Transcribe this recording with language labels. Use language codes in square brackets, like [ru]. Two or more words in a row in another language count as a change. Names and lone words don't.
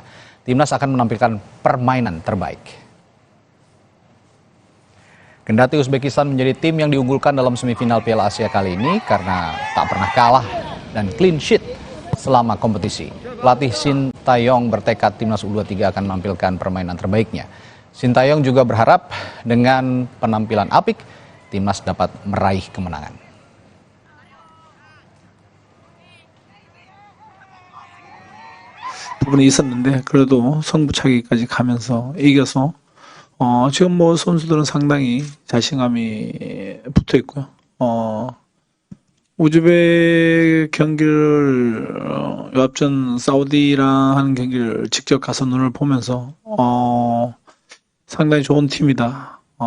[id] Timnas akan menampilkan permainan terbaik. Kendati Uzbekistan menjadi tim yang diunggulkan dalam semifinal Piala Asia kali ini karena tak pernah kalah dan [en] clean sheet [id] selama kompetisi. Pelatih Sintayong bertekad Timnas U23 akan menampilkan permainan terbaiknya. Sintayong juga berharap dengan penampilan apik, Timnas dapat meraih kemenangan. [ko] 부분이 있었는데 그래도 승부차기까지 가면서 이겨서 지금 뭐 선수들은 상당히 자신감이 붙어 있고요. 우즈벡 경기를 요 앞전 사우디랑 하는 경기를 직접 가서 눈을 보면서 상당히 좋은 팀이다.